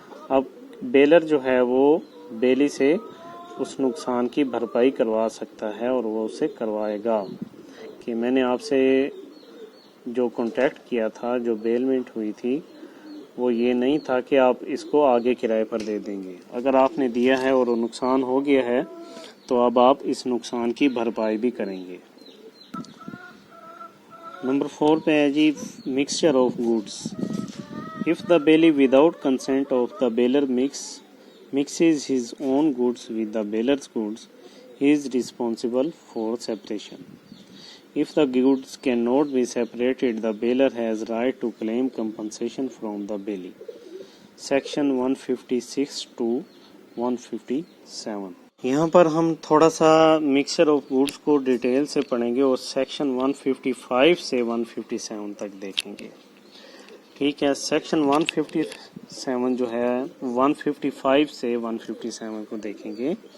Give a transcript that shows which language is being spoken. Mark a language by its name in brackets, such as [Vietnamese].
[Hindi] अब बेलर जो है वो बेली से उस नुकसान की भरपाई करवा सकता है और वो उसे करवाएगा कि मैंने आपसे जो कॉन्ट्रैक्ट किया था, जो बेलमेंट हुई थी, वो ये नहीं था कि आप इसको आगे किराए पर दे देंगे। अगर आपने दिया है और वो नुकसान हो गया है तो अब आप इस नुकसान की भरपाई भी करेंगे। नंबर 4 पे है जी mixture of goods. [English] If the bailee without consent of the bailer mixes his own goods with the baler's goods, he is responsible for separation. If the goods cannot be separated, the baler has right to claim compensation from the bailee. Section 156 to 157. [Hindi] यहाँ पर हम थोड़ा सा mixture of goods को detail से पढ़ेंगे और section 155 से 157 तक देखेंगे। ठीक है, सेक्शन 157 जो है 155 से 157 को देखेंगे।